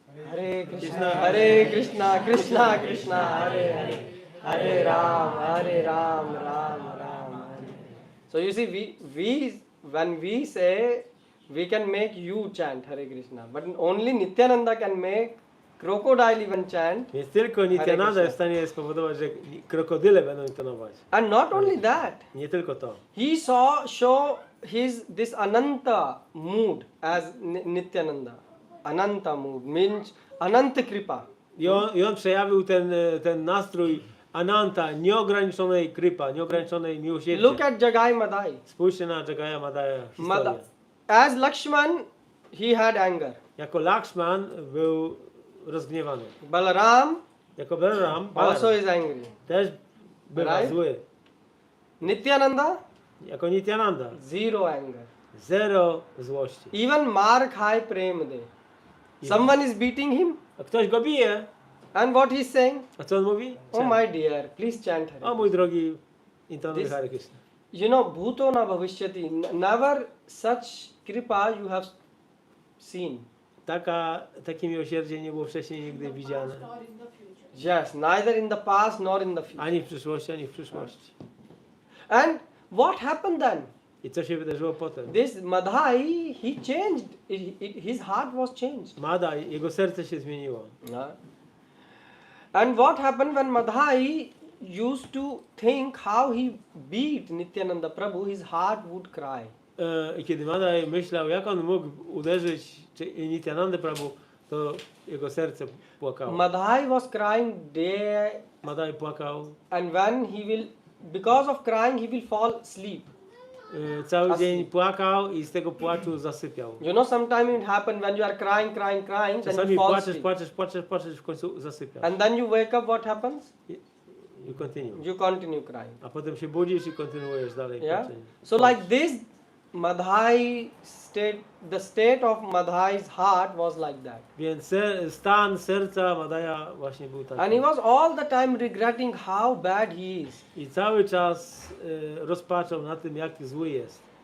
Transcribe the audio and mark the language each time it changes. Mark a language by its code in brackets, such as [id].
[sa] Hare Krishna, Krishna Krishna, Hare Hare, Hare Ram, Ram Ram. [en] So you see, when we say, we can make you chant Hare Krishna, but only Nityananda can make crocodile even chant. [pl] Więc tylko Nityananda [en] Krishna. [pl] jest w stanie spowodować, że krokodyle będą intonować. [en] And not only that, [pl] Nie tylko to. [en] he show this Ananta mood as Nityananda. Ananta mood means Ananta Kripa. [pl] I on przejawił ten nastrój Ananta, nieograniczonej krypa, nieograniczonej miłosierdzia. [en] Look at Jagai Madai. [pl] Spójrzcie na Jagaya Madaya historię. [en] As Lakshman, he had anger. [pl] Jako Lakshman był rozgniewany. [en] Balaram [pl] Jako Balaram [en] also is angry. [pl] też bywa [en] Right? [pl] zły. [en] Nityananda, [pl] Jako Nityananda [en] zero anger. [pl] zero złości. [en] Even Mark High Premde. Someone is beating him, [pl] A ktoś go bije, [en] and what he's saying? [pl] a co on mówi? [en] Oh my dear, please chant Hare. [pl] O mój drogi, intonuj [en] This- Hare Krishna. [sa] Bhuto na bhavishyati. [en] Never such kripa you have seen. [pl] Takie miłosierdzie nie było wcześniej nigdy widziane. [en] Or in the future. Yes, neither in the past nor in the future. [pl] Ani w przyszłości, ani w przyszłości. [en] And what happened then? [pl] I co się wydarzyło potem? [en] This Madhai, he changed. His heart was changed. [pl] Mada, jego serce się zmieniło. [en] And what happened when Madhai used to think how he beat Nityananda Prabhu, his heart would cry. [pl] I kiedy Madaj myślał, jak on mógł uderzyć Nityananda Prabhu, to jego serce płakało. [en] Madhai was crying day, [pl] Madaj płakał. [en] and when he will, because of crying, he will fall asleep. [pl] Cały dzień płakał i z tego płaczu zasypiał. [en] Sometimes it happens when you are crying, then [pl] Czasami [en] you fall [pl] płaczesz, [en] asleep. [pl] w końcu zasypiasz. [en] And then you wake up, what happens? You continue. You continue crying. [pl] A potem się budzisz i kontynuujesz dalej [en] Yeah? [pl] płaczenie. [en] So like this, Madhai state, the state of Madhai's heart was like that. [pl] Więc stan serca Madaja właśnie był taki. [en] And he was all the time regretting how bad he is. [pl] I cały czas rozpaczał na tym, jak zły jest.